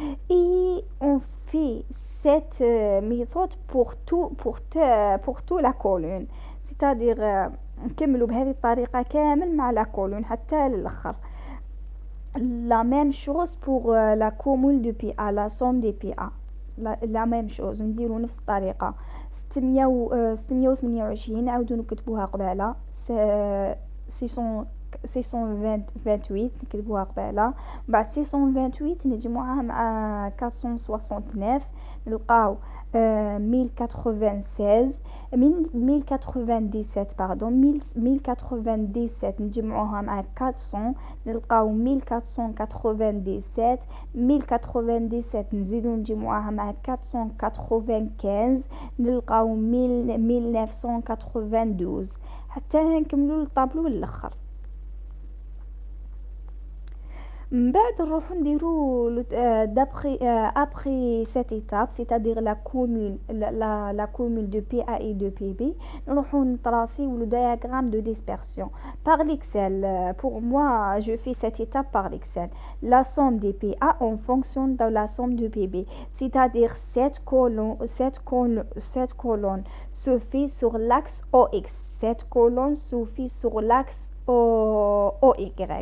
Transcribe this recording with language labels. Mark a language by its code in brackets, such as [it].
[fr] Et on fait cette méthode pour toute la colonne, c'est-à-dire [ar] نكملوا بهذه الطريقة كامل مع [fr] la colonne [ar] حتى للآخر. [fr] La même chose pour la cumul de PA, la somme des PA, la même chose [ar] نديروا نفس الطريقة. 628 نعاودو نكتبوها قبالة 628 نكتبوها قبالة. بعد 628 نجمعوها مع 469 نلقاو 1097 نجمعوها مع 400 نلقاو 1497 نزيدو نجمعوها مع 495 نلقاو 1992 حتى نكملو الطابلو للاخر. من بعد نروحو نديرو [fr] après cette étape, c'est-à-dire la cumul de PA et de PB, [ar] نروحو نطراسيو [fr] le diagramme de dispersion par l'Excel. Pour moi, je fais cette étape par l'Excel. La somme des PA en fonction de la somme de PB, c'est-à-dire cette colonne se fait sur l'axe OX, cette colonne se fait sur l'axe OY.